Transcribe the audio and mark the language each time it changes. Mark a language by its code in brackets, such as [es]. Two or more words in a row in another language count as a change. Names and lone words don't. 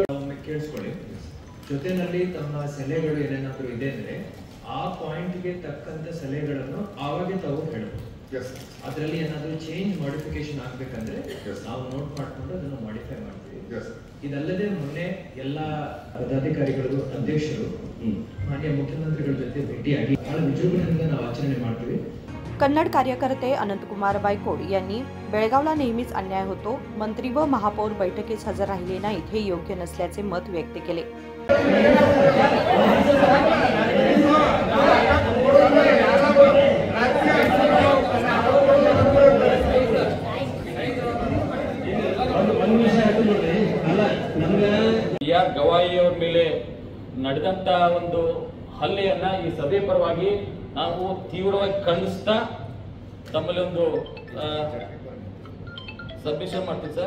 [kn] ಕೇಳಿಸ್ಕೊಳ್ಳಿ, ಜೊತೆನಲ್ಲಿ ತಮ್ಮ ಸಲಹೆಗಳು ಏನೇನಾದ್ರೂ ಇದೆ ಅಂದ್ರೆ ಆ ಪಾಯಿಂಟ್ಗೆ ತಕ್ಕಂತ ಸಲಹೆಗಳನ್ನು ಆವಾಗೆ ತಾವು ಹೇಳಬಹುದು। ಅದರಲ್ಲಿ ಏನಾದ್ರೂ [en] change modification [kn] ಆಗ್ಬೇಕಂದ್ರೆ ನಾವು ನೋಟ್ ಮಾಡ್ಕೊಂಡು ಅದನ್ನು ಮಾಡಿಫೈ ಮಾಡ್ತೀವಿ। ಇದಲ್ಲದೆ ಮೊನ್ನೆ ಎಲ್ಲ ಪದಾಧಿಕಾರಿಗಳು ಅಧ್ಯಕ್ಷರು ಮಾನ್ಯ ಮುಖ್ಯಮಂತ್ರಿಗಳ ಜೊತೆ ಭೇಟಿಯಾಗಿ ಬಹಳ ವಿಜೃಂಭಣೆಯಿಂದ ನಾವು ಆಚರಣೆ ಮಾಡ್ತೀವಿ। [mr] कन्नड कार्यकर्ते अनंतकुमार बायकोड यांनी बेळगावला नेहमीच अन्याय होतो, मंत्री व महापौर बैठकीस हजर राहिले नाहीत हे योग्य नसल्याचे मत व्यक्त केले। [kn] ಆರ್ ಗವಾಯಿ ಅವರ ಮೇಲೆ ನಡೆದಂತ ಒಂದು ಹಲ್ಲೆಯನ್ನ ಈ ಸಭೆ ಪರವಾಗಿ ನಾವು ತೀವ್ರವಾಗಿ ಖಂಡಿಸ್ತಾ ತಮ್ಮಲ್ಲಿ ಒಂದು ಸಬ್ಮಿಷನ್ ಮಾಡ್ತೀವಿ ಸರ್।